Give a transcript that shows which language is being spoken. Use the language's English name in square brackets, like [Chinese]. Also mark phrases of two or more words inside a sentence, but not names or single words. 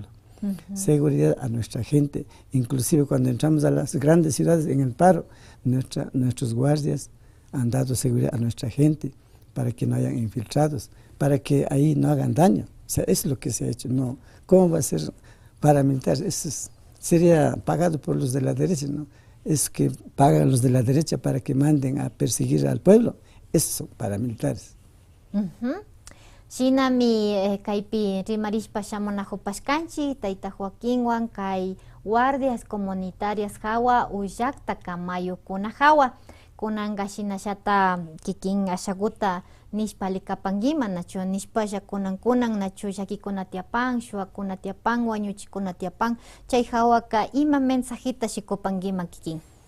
[Spanish] Seguridad a nuestra gente, inclusive cuando entramos a las grandes ciudades en el paro, nuestros guardias han dado seguridad a nuestra gente para que no hayan infiltrados, para que ahí no hagan daño. O sea, eso es lo que se ha hecho. No, ¿cómo va a ser paramilitar? Eso sería pagado por los de la derecha, ¿no? Es que pagan los de la derecha para que manden a perseguir al pueblo. Esos son paramilitares. [Quechua] Shinami kaypi rimarishpa shamunajupashkanchi Tayta Joaquinwan kay [Spanish] guardias comunitarias [Quechua] hawa ullakta kamayukuna hawa kunanga shinashata kikin ashaguta nishpa likapanguima nachu nishpalla kunan nachu llakikuna tiapan, shuakuna tiapan, wañuchikuna tiapan, chay hawaka ima mensajita shikupanguima kikin.